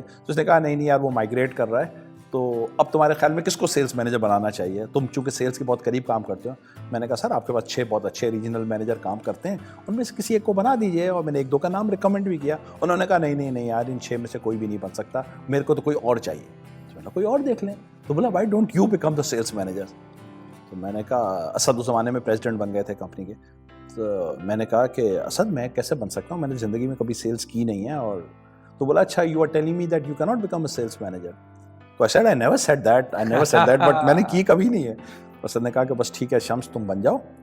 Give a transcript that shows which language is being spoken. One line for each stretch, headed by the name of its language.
Urdu: تو اس نے کہا نہیں یار وہ مائگریٹ کر رہا ہے, تو اب تمہارے خیال میں کس کو سیلز مینیجر بنانا چاہیے, تم چونکہ سیلز کے بہت قریب کام کرتے ہو. میں نے کہا سر آپ کے پاس 6 بہت اچھے ریجنل مینیجر کام کرتے ہیں, ان میں سے کسی ایک کو بنا دیجیے. اور میں نے 1-2 کا نام ریکمنڈ بھی کیا. انہوں نے کہا نہیں یار ان 6 میں سے کوئی بھی نہیں بن سکتا, میرے کو تو کوئی اور چاہیے. میں نے کوئی اور دیکھ لیں. تو بولا
English: Why don't you become the sales manager.
Urdu: تو میں نے کہا اسد اس زمانے میں پریزیڈنٹ بن گئے تھے کمپنی کے. تو میں نے کہا کہ اسد میں کیسے بن سکتا ہوں, میں نے زندگی میں کبھی سیلز کی نہیں ہے. اور تو بولا اچھا
English: You are telling me that you can not become a sales manager.
Urdu: تو
English: I said I never said that but
Urdu: میں نے کی کبھی نہیں ہے. اسد نے کہا کہ بس ٹھیک ہے شمس تم بن جاؤ.